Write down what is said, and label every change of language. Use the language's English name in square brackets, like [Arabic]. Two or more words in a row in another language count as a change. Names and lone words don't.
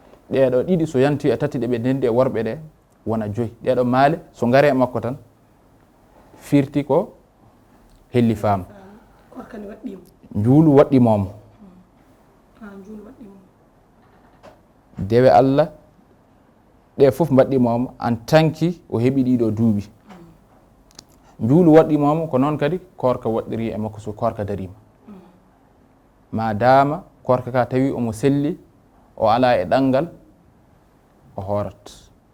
[Fula] Ɗeɗo ɗiɗi so yanti e tati ɗe ɓe ndendi e worɓe ɗe, wona joyi. Ɗeɗo maale, so ngare e makko tan, firti ko helli fama. Korka ne waɗɗimo. Njuulu waɗɗimomo. Mm. Ah, njuulu waɗɗimo. Dewe Allah, ɗe fof mbaɗɗimomo, [French] en tant que [Fula] o heɓi ɗiɗo duuɓi. Mm. Njuulu waɗɗimomo, ko noon kadi korka waɗɗiri e makko so korka darima. Mm. Ma dama korka ka tawi omo selli, o ala e ɗanngal, o horat.